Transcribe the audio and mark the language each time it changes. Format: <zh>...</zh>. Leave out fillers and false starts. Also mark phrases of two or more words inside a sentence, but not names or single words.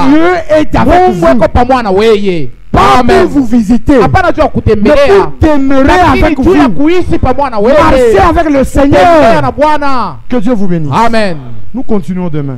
<fr>Dieu est avec</fr> <sw>Mungu</sw> <fr>vous.</fr> <sw>eko pamoja na weye.</sw> <fr>Pas</fr> <sw>Amen.</sw> <fr>pour vous visiter,</fr> <sw>Hapana juu ya</sw> <fr>mais</fr> <sw>kutembelea,</sw> <fr>pour demeurer</fr> <sw>lakini</sw> <fr>avec</fr> <sw>juu ya</sw> <fr>vous.</fr> <sw>kuishi pamoja na wewe.</sw> <fr>Marchez avec le</fr> <sw>Tembea</sw> <fr>Seigneur.</fr> <sw>na Bwana.</sw> <fr>Que Dieu vous bénisse.</fr> <sw>Amen.</sw> <fr>Nous continuons demain.</fr>